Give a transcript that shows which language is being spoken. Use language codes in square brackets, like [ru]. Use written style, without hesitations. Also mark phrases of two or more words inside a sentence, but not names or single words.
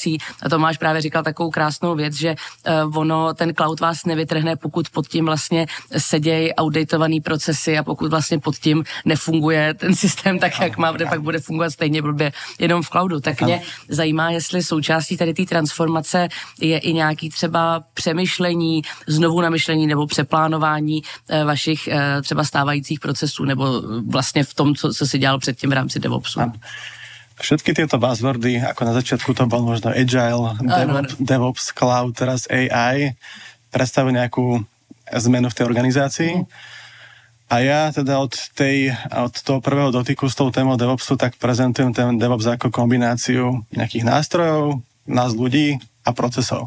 [cs] A Tomáš právě říkal takovou krásnou věc, že ten cloud vás nevytrhne, pokud pod tím vlastně sedějí outdatovaný procesy a pokud vlastně pod tím nefunguje ten systém tak, jak má, pak bude fungovat stejně blbě jenom v cloudu. Tak mě zajímá, jestli součástí tady té transformace je i nějaký třeba přemýšlení, znovu namyšlení nebo přeplánování vašich třeba stávajících procesů nebo vlastně v tom, co si dělal předtým v rámci DevOpsu. [sk] Všetky tieto buzzwordy, ako na začiatku to bol možno Agile, DevOps, Cloud, teraz AI, predstavujú nejakú zmenu v tej organizácii. A ja teda od toho prvého dotyku s tou témou DevOpsu tak prezentujem ten DevOps ako kombináciu nejakých nástrojov, nás ľudí a procesov.